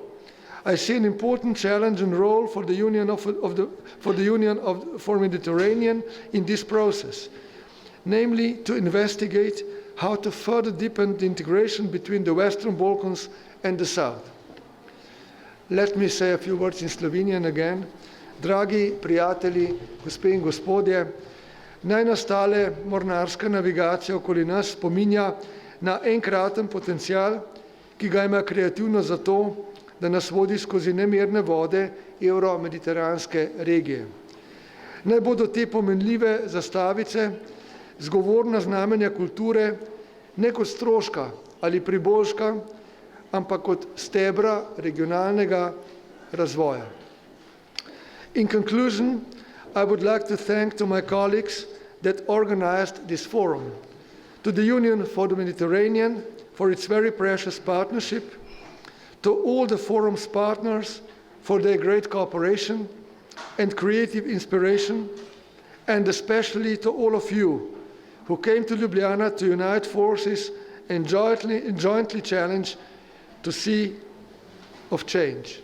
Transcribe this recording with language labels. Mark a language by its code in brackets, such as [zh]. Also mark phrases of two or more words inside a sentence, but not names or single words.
[en] I see an important challenge and role for the Union for Mediterranean in this process, namely to investigate how to further deepen the integration between the Western Balkans and the South. Let me say a few words in Slovenian again. [sl] Dragi prijatelji, gospe in gospodje, naj nastale mornarska navigacija okoli nas spominja na enkraten potencial, ki ga ima kreativnost za to, da nas vodi skozi nemirne vode euro-mediteranske regije. Naj bodo te pomenljive zastavice zgovorna znamenja kulture ne kot stroška ali priboljška, ampak kot stebra regionalnega razvoja. [en] In conclusion, I would like to thank to my colleagues that organized this forum, to the Union for the Mediterranean for its very precious partnership, to all the forum's partners for their great cooperation and creative inspiration, and especially to all of you who came to Ljubljana to unite forces and jointly challenge the sea of change.